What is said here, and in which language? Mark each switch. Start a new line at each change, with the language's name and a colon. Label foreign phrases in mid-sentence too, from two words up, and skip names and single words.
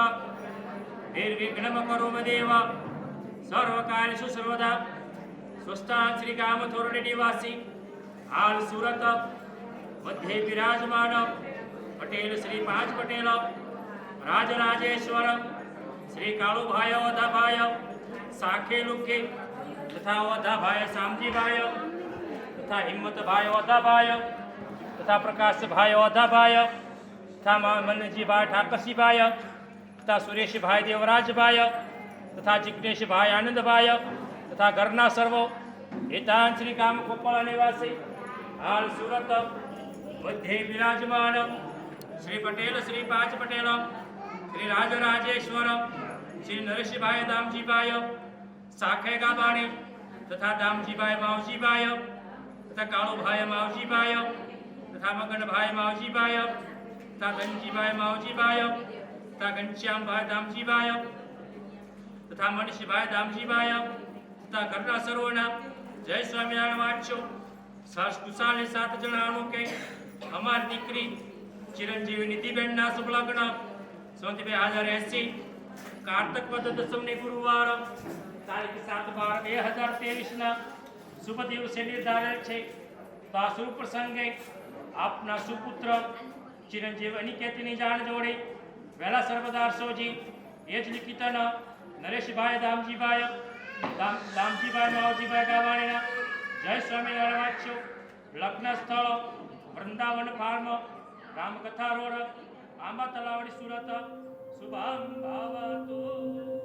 Sanskrit: निर्विघ्नं करोम देव सर्वकार्येषु सर्वदा
Gujarati: સ્વસ્થાન શ્રી કામથોરણી નિવાસી હાલ સૂરત મધ્ય વિરાજમાન પટેલ શ્રી પાંચ પટેલ રાજરાજેશ્વર શ્રી કાલુભાઈ ઓધાભાઈ સાખે લુખે તથા ઓધાભાઈ શામજીભાઈ તથા હિંમત ભાઈ ઓધાભાઈ તથા પ્રકાશ ભાઈ ઓધાભાઈ તથા મનજી ભાઈ ઠાકરસી ભાઈ તથા સુરેશ ભાઈ દેવરાજ ભાઈ તથા જીગ્નેશ ભાઈ આનંદ ભાઈ તથા ઘરના સર્વો હિતાન શ્રી કામ કોપલ નિવાસી હાલ સૂરત મધ્ય વિરાજમાન શ્રી પટેલ શ્રી પાંચ પટેલ શ્રી રાજરાજેશ્વર શ્રી નરેશ ભાઈ દામજી ભાઈ સાખે ગાબાણી તથા દામજી ભાઈ માવજી ભાઈ તથા કાલૂ ભાઈ માવજી ભાઈ તથા મગન ભાઈ માવજી ભાઈ તથા ગંજી ભાઈ માવજી ભાઈ તથા ઘનશ્યામ ભાઈ દામજી ભાઈ તથા મનીષ ભાઈ દામજી ભાઈ તથા ઘરના સર્વના જય સ્વામીનારાયણ વાંચો કુશાલ 7 જણાનો કે અમાર દીકરી ચિરંજીવી નિધિબેન ના શુભ લગ્ન 2080 કાર્તિક વદ દશમને ગુરુવાર તારીખ 7/12/2023 ના શુભ દિવસે
Hindi: निर्धारित है।
Gujarati: તો આ શુભ પ્રસંગે આપના સુપુત્ર ચિરંજીવ અનિકેતની જાન જોડે વેલા સર્વદાર સોજી એજ લિખિતન નરેશ ભાઈ દામજી ભાઈ માવજી ભાઈ ગાવાણીના જય સ્વામીનારાયણ વાચ્યો લગ્ન સ્થલ વૃંદાવન ફાર્મ રામકથા રોડ આંબા તલાવડી સૂરત
Sanskrit: शुभम भवतु।